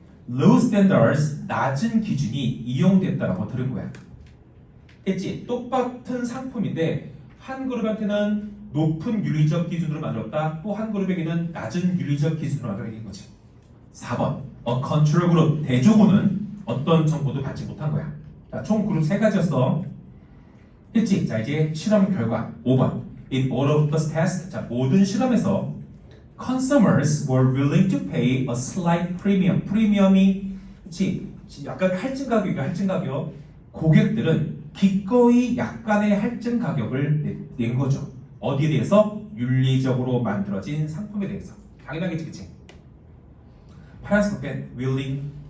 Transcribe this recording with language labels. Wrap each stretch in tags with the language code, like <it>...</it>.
<en>low standards</en> <ko>낮은 기준이 이용됐다라고 들은 거야. 했지? 똑같은 상품인데 한 그룹한테는 높은 윤리적 기준으로 만들었다. 또 한 그룹에게는 낮은 윤리적 기준으로 만들어진 거지. 4번 컨트롤 그룹 대조군은 어떤 정보도 받지 못한 거야. 자, 총 그룹 3가지였어. 했지?</ko> <en>자,</en> <ko>이제 실험 결과 5번</ko> <en>In all of the tests,</en> <ko>자, 모든 실험에서</ko> <en>consumers were willing to pay a slight premium.</en> <ko>프리미엄이 그치? 약간 할증 가격이야. 할증 가격. 고객들은 기꺼이 약간의 할증 가격을 낸 거죠. 어디에 대해서? 윤리적으로 만들어진 상품에 대해서. 당연하겠지, 그치? 파란색 펜 willing.</ko>